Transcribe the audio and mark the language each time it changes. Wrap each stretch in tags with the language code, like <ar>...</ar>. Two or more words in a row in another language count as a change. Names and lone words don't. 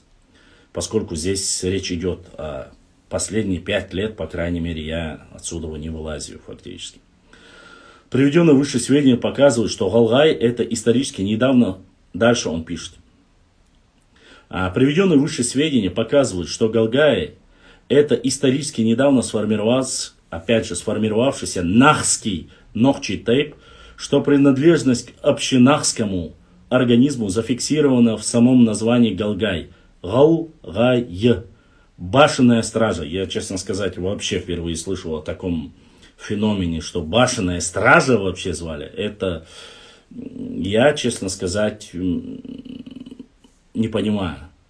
<ru>Поскольку здесь речь идет о последние 5 лет, по крайней мере, я отсюда не вылазю фактически. Приведенные выше сведения показывают, что Галгай это исторически недавно, дальше он пишет. Приведенные выше сведения показывают, что Галгай это исторически недавно сформировавшийся нахский Нохчи тейп, что принадлежность к общенахскому организму зафиксирована в самом названии Галгай. Галгай. Башенная стража. Я, честно сказать, вообще впервые слышал о таком феномене, что башенная стража вообще звали, это я, честно сказать, не понимаю.</ru>